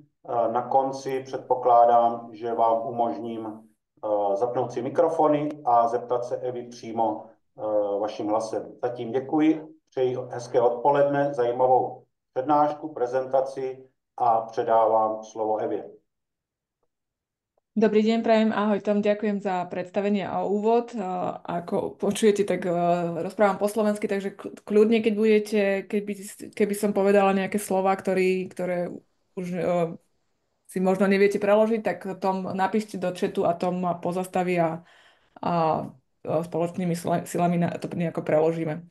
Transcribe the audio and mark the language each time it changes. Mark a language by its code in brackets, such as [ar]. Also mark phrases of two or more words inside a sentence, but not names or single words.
[cs] Na konci předpokládám, že vám umožním zapnout si mikrofony a zeptat se Evy přímo vaším hlasem. Zatím děkuji, přeji hezké odpoledne, zajímavou přednášku, prezentaci a předávám slovo Evě. [sk] Dobrý deň, prajem, ahoj, tam ďakujem za predstavenie a úvod. Ako počujete, tak rozprávam po slovensky, takže kľudne, keď budete, keby som povedala nejaké slova, ktoré už si možno neviete preložiť, tak Tom napíšte do chatu a Tom ma pozastaví a spoločnými silami to nejako preložíme.